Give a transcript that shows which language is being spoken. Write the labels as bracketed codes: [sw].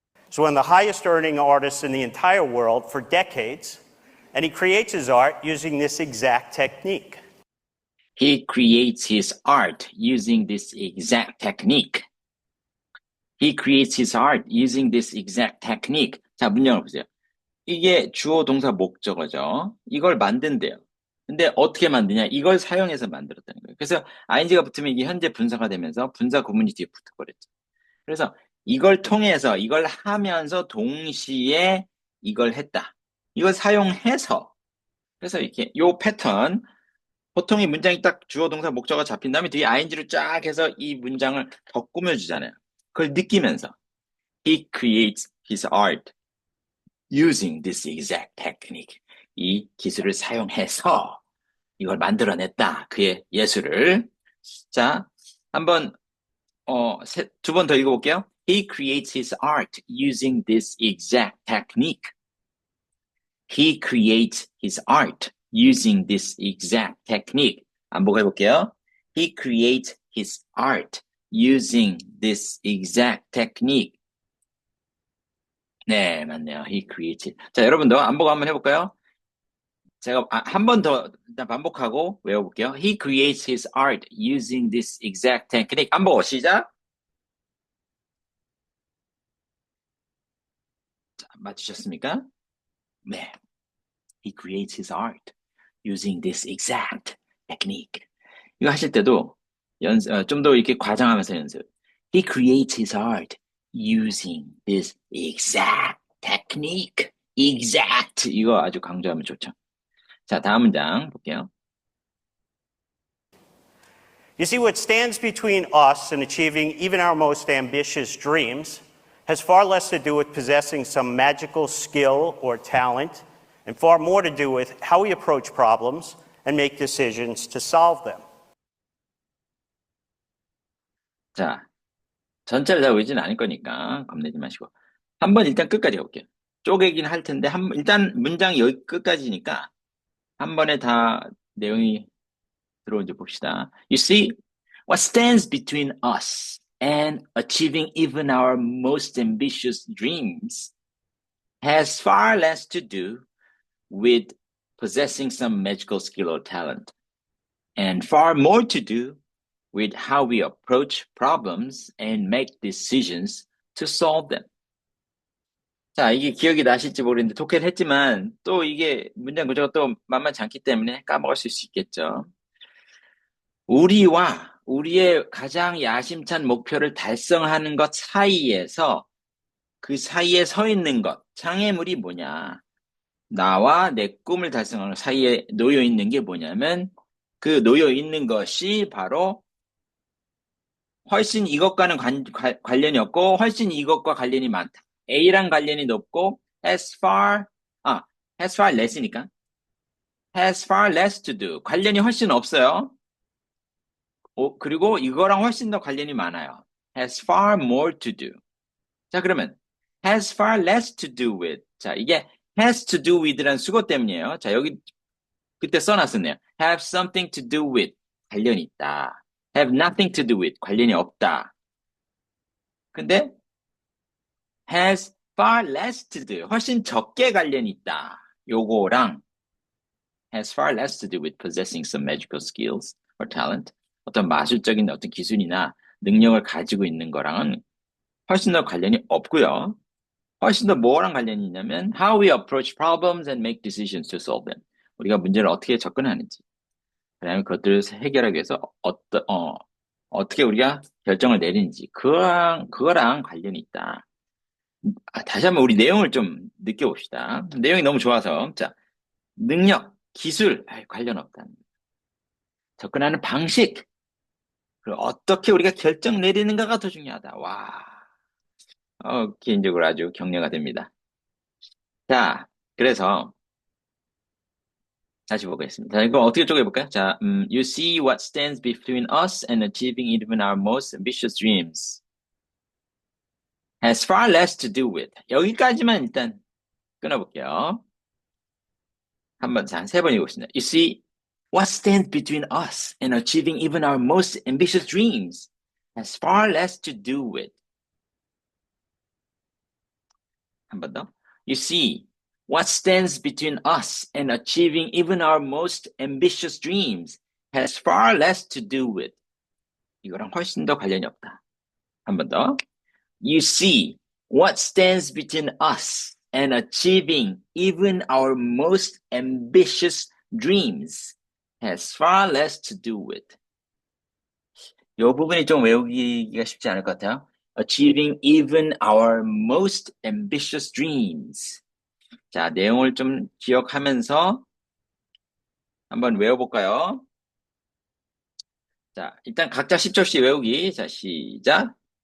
[en] So one of the highest earning artists in the entire world for decades, and he creates his art using this exact technique. He creates his art using this exact technique. He creates his art using this exact technique. [ko] 자, 문장을 보세요. 이게 주어 동사 목적어죠. 이걸 만든대요. 근데 어떻게 만드냐? 이걸 사용해서 만들었다는 거예요. 그래서 ing가 붙으면 이게 현재 분사가 되면서 분사 구문이 뒤에 붙어버렸죠. 그래서 이걸 통해서 이걸 하면서 동시에 이걸 했다. 이걸 사용해서 그래서 이렇게 요 패턴 보통 이 문장이 딱 주어 동사 목적어가 잡힌 다음에 뒤에 ing로 쫙 해서 이 문장을 더 꾸며주잖아요. 그걸 느끼면서 [en] He creates his art using this exact technique. [ko] 이 기술을 사용해서 이걸 만들어냈다. 그의 예술을. 자, 한번 두 번 더 읽어볼게요. [en] He creates his art using this exact technique. He creates his art using this exact technique. [ko] 반복해볼게요. [en] He creates his art using this exact technique. [ko] 네, 맞네요. [en] He creates. [ko] 자, 여러분도 반복 한번 해볼까요? 제가 한 번 더 일단 반복하고 외워볼게요. [en] He creates his art using this exact technique. [ko] 반복 시작. 맞추셨습니까? 네. [en] He creates his art using this exact technique. [ko] 이거 하실 때도 좀 더 이렇게 과장하면서 연습. [en] He creates his art using this exact technique. Exact. [ko] 이거 아주 강조하면 좋죠. 자, 다음 문장 볼게요. [en] You see, what stands between us and achieving even our most ambitious dreams has far less to do with possessing some magical skill or talent, and far more to do with how we approach problems and make decisions to solve them. [ko] 자, 전체를 다 외우지는 않을 거니까 겁내지 마시고 한번 일단 끝까지 볼게요. 쪼개긴 할 텐데 일단 문장이 여기 끝까지니까 한 번에 다 내용이 들어온지 봅시다. You see, what stands between us and achieving even our most ambitious dreams has far less to do with possessing some magical skill or talent, and far more to do with how we approach problems and make decisions to solve them. 자, 이게 기억이 나실지 모르겠는데 독해를 했지만 또 이게 문장 구조가 또 만만치 않기 때문에 까먹을 수 있겠죠. 우리와 우리의 가장 야심찬 목표를 달성하는 것 사이에서 그 사이에 서 있는 것, 장애물이 뭐냐? 나와 내 꿈을 달성하는 사이에 놓여 있는 게 뭐냐면 그 놓여 있는 것이 바로 훨씬 이것과는 관련이 없고 훨씬 이것과 관련이 많다. A랑 관련이 높고 [en] has far less이니까 has far less to do. [ko] 관련이 훨씬 없어요. 그리고 이거랑 훨씬 더 관련이 많아요. [en] has far more to do. [ko] 자, 그러면 [en] has far less to do with. [ko] 자, 이게 [en] has to do with [ko] 라는 수거 때문이에요. 자, 여기 그때 써놨었네요. [en] have something to do with. [ko] 관련이 있다. [en] have nothing to do with. [ko] 관련이 없다. 근데 [en] has far less to do. [ko] 훨씬 적게 관련이 있다. 요거랑 [en] has far less to do with possessing some magical skills or talent. [ko] 어떤 마술적인 어떤 기술이나 능력을 가지고 있는 거랑은 훨씬 더 관련이 없고요. 훨씬 더 뭐랑 관련이 있냐면 [en] how we approach problems and make decisions to solve them. [ko] 우리가 문제를 어떻게 접근하는지, 그다음에 그것들을 해결하기 위해서 어떻게 우리가 결정을 내리는지 그거랑 관련이 있다. 다시 한번 우리 내용을 좀 느껴봅시다. 내용이 너무 좋아서 자, 능력, 기술 관련 없다. 접근하는 방식, 그리고 어떻게 우리가 결정 내리는가가 더 중요하다. 와, 개인적으로 아주 격려가 됩니다. 자, 그래서 다시 보겠습니다. 자, 이거 어떻게 쪼개볼까요? [en] 자, you see what stands between us and achieving even our most ambitious dreams has far less to do with. [ko] 여기까지만 일단 끊어볼게요. 세 번 읽어보겠습니다. [en] You see what stands between us and achieving even our most ambitious dreams has far less to do with. [ko] 한 번 더. [en] You see what stands between us and achieving even our most ambitious dreams has far less to do with. [ko] 이거랑 훨씬 더 관련이 없다. 한 번 더. [en] You see what stands between us and achieving even our most ambitious dreams has far less to do with. [ko] 이 부분이 좀 외우기가 쉽지 않을 것 같아요. [en] Achieving even our most ambitious dreams. [ko] 자, 내용을 좀 기억하면서 한번 외워볼까요? 자, 일단 각자 10초씩 외우기. 자, 시작.